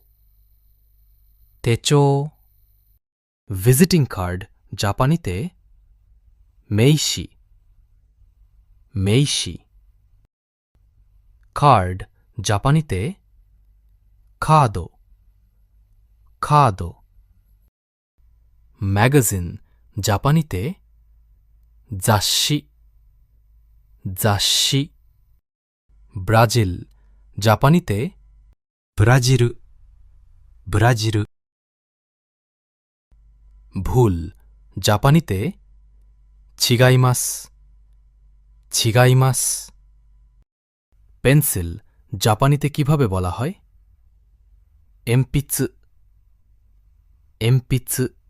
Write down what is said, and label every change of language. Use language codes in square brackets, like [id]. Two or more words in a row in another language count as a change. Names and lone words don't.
[bn] তেচো ভিজিটিং কার্ড জাপানিতে [ja] 名刺 名刺 [bn] কার্ড জাপানিতে [ja] カード カード [bn] ম্যাগাজিন জাপানিতে [ja] 雑誌 雑誌 [bn] ব্রাজিল জাপানিতে [ja] ブラジル、ブラジル、 [bn] ভুল জাপানিতে [ja] 違います 違います [bn] পেন্সিল জাপানিতে কিভাবে বলা হয় [ja] 鉛筆 鉛筆